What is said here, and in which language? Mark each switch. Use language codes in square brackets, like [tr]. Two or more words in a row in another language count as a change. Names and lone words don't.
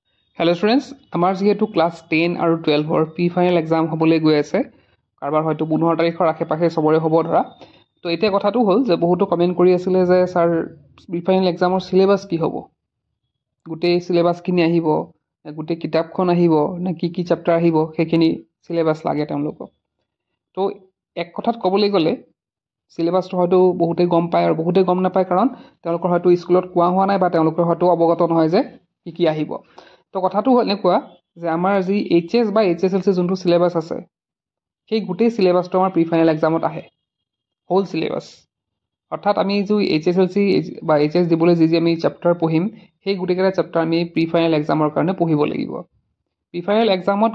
[en] hello students [as] আমাৰ যিহেতু ক্লাছ 10 আৰু 12 [en] pre final exam [as] হ'বলৈ গৈ আছে কাৰোবাৰ হয়তো 15 তাৰিখৰ আশে পাশে সৱৰে হ'ব ধৰা তো এতিয়া কথাটো হ'ল যে বহুতো কমেণ্ট কৰি আছিলে যে ছাৰ [en] pre final [as] এক্সামৰ ছিলেবাছ কি হ'ব গোটেই ছিলেবাছ নেকি আহিব গোটেই কিতাপখন আহিব নে কি চেপ্টাৰ আহিব সেইখিনি ছিলেবাছ লাগে তেওঁলোকক तो एक कथात कबले गले सिलेबासটো হয়তো বহুতে গম পায় আৰু বহুতে গম নাপায় কাৰণ তেওঁলোকৰ হয়তো স্কুলত কোৱা হোৱা নাই বা তেওঁলোকৰ হয়তো অৱগত নহয় যে কি আহিব তো কথাটো এনেকুৱা যে আমাৰ যি এইচএছ বা এইচএছএলসি যোনটো সিলেবাস আছে সেই গোটেই সিলেবাসটো আমাৰ [en] pre final [as] এক্সামত আহে [en] whole syllabus [as] অৰ্থাৎ আমি যে এইচএছএলসি বা এইচএছ দিবলৈ যি আমি চেপ্টাৰ পঢ়িম সেই গোটেইকেইটা চেপ্টাৰ আমি [en] pre final [as] এক্সামৰ কাৰণে পঢ়িব লাগিব [en] pre final [as] এক্সামত